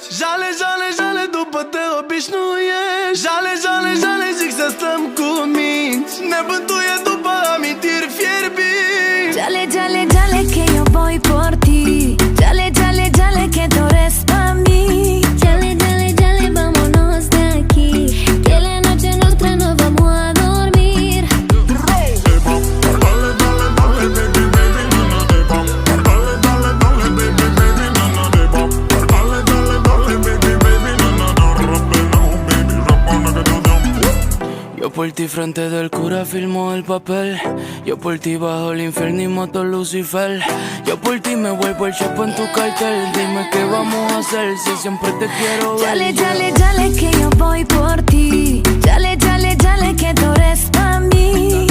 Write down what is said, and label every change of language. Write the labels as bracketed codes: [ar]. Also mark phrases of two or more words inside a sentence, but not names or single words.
[es] Jale, jale, jale, [ro] după te obișnuiești. [es] Jale, jale, jale, [ro] zic să stăm cu minți, ne bântuie după amintiri fierbinți. [es] Jale, jale, jale, que yo voy por ti. Jale, jale, jale, que tú eres pa' mí. Jale, jale, jale, vámonos de aquí, que la noche nuestra no vamos a dormir. Dale, dale, dale, [en] baby, baby, na na de bop. [es] Dale, dale, dale, [en] baby, baby, na na de bop. [es] Dale, dale, dale, [en] baby, baby, na na da rap no, baby, rap on the down. [es] Yo por ti frente del cura firmo el papel, yo por ti bajo el infierno y moto Lucifer, yo por ti me vuelvo el chapo en tu cartel, dime qué vamos a hacer si siempre te quiero ver. Jale, jale, jale, que yo voy por ti. Jale, jale, jale, que tú eres pa' mí.